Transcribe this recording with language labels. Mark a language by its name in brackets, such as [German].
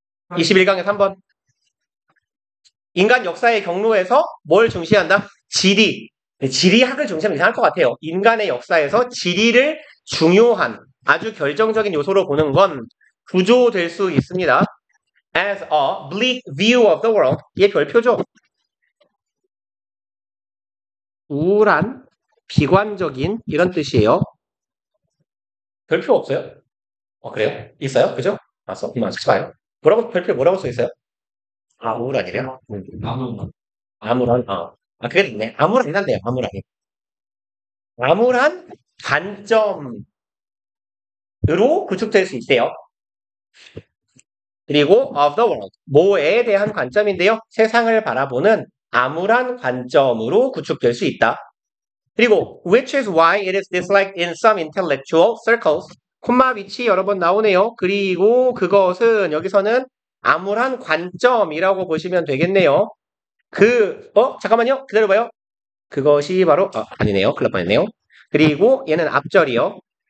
[Korean] 21강에 3번. 인간 역사의 경로에서 뭘 중시한다? 지리. 지리학을 중시하면 이상할 것 같아요. 인간의 역사에서 지리를 중요한 아주 결정적인 요소로 보는 건 구조될 수 있습니다. [English] As a bleak view of the world. [Korean] 얘 별표죠. 우울한, 비관적인 이런 뜻이에요. 별표 없어요? 그래요? 있어요? 그죠? 맞어? 봐요. 별표 뭐라고 써 있어요? 우울한이래요? 암울한, 그게 있네. 암울한이란데요, 암울하게. 암울한 관점으로 구축될 수 있대요. 그리고 of the world, 뭐에 대한 관점인데요. 세상을 바라보는 암울한 관점으로 구축될 수 있다. [English] 그리고 which is why it is disliked in some intellectual circles. [Korean] 콤마 위치 여러 번 나오네요. 그리고 그것은 여기서는 암울한 관점이라고 보시면 되겠네요. 잠깐만요. 기다려봐요. 그것이 바로, 아니네요. 큰일 날 뻔했네요. 그리고 얘는 앞절이요.